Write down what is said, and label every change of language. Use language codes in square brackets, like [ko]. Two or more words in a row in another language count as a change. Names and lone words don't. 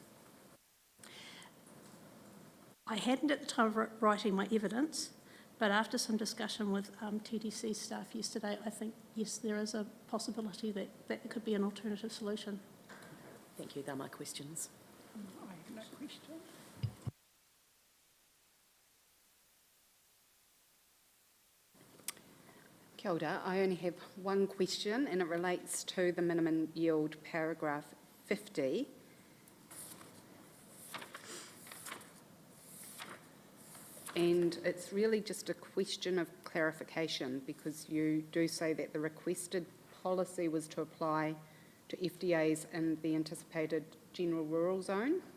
[en] I hadn't at the time of writing my evidence, but after some discussion with TDC staff yesterday, I think, yes, there is a possibility that that could be an alternative solution. Thank you. They're my questions. I have no question. [mi] Kia ora. [en] I only have one question, and it relates to the minimum yield paragraph 50. And it's really just a question of clarification, because you do say that the requested policy was to apply to FDAs in the anticipated general rural zone.